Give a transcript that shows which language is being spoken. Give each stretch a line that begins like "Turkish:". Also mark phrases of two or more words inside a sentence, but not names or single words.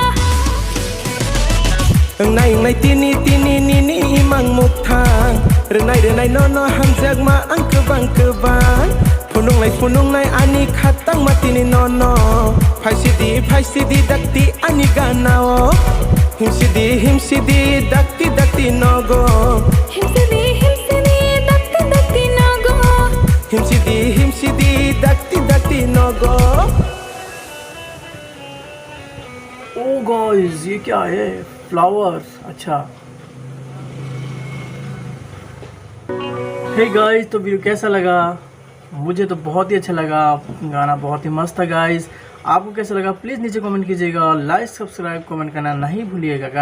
Kok Borok: Nai tini imang muthang renai nono hamjak ma ang kebang Punung lai ani khatang matini nono Phaisidi dakti ani ganao Himsidi dakti nogo Himsidi dakti nogo. Himsidi dakti nogo
English: Oh guys,
Hindi: ये क्या है? फ्लावर्स। अच्छा,
English: hey guys,
Hindi: तो वीडियो कैसा लगा? मुझे तो बहुत ही अच्छा लगा, गाना बहुत ही मस्त था। गाइस, आपको कैसा लगा प्लीज़ नीचे कमेंट कीजिएगा,
English: like subscribe comment
Hindi: करना नहीं भूलिएगा।